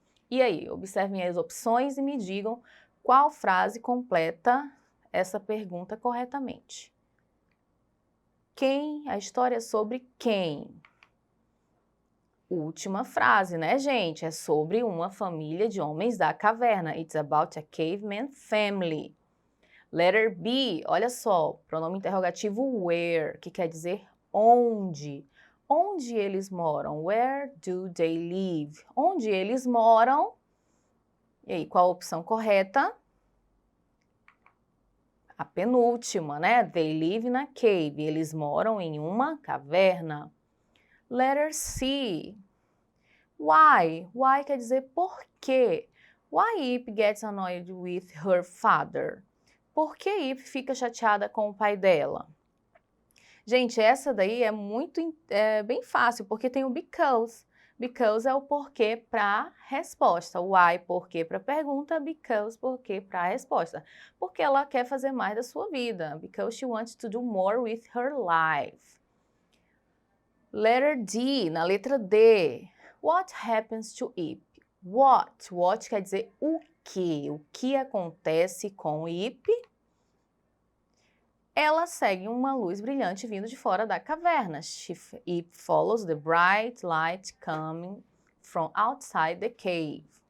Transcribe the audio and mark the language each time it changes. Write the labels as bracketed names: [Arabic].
[Portuguese] E aí, observem as opções e me digam qual frase completa essa pergunta corretamente. Quem? A história é sobre quem? Última frase, né, gente? É sobre uma família de homens da caverna. [English] It's about a caveman family. Letter B, [Portuguese] olha só, pronome interrogativo where, que quer dizer onde. Onde eles moram? [English] Where do they live? [Portuguese] Onde eles moram? E aí, qual a opção correta? A penúltima, né? [English] They live in a cave. [Portuguese] Eles moram em uma caverna. [English] Letter C. Why? [Portuguese] Why quer dizer por quê? [English] Why Ip gets annoyed with her father? [Portuguese] Por que Ip fica chateada com o pai dela? Gente, essa daí é bem fácil, porque tem o because. Because é o porquê para resposta. Why, porquê para pergunta. Because, porquê para resposta. Porque ela quer fazer mais da sua vida. [English] Because she wants to do more with her life. Letter D, [Portuguese] na letra D. [English] What happens to Ip? [Portuguese] What quer dizer o que? O que acontece com Ip? Ela segue uma luz brilhante vindo de fora da caverna. [English] Ip follows the bright light coming from outside the cave.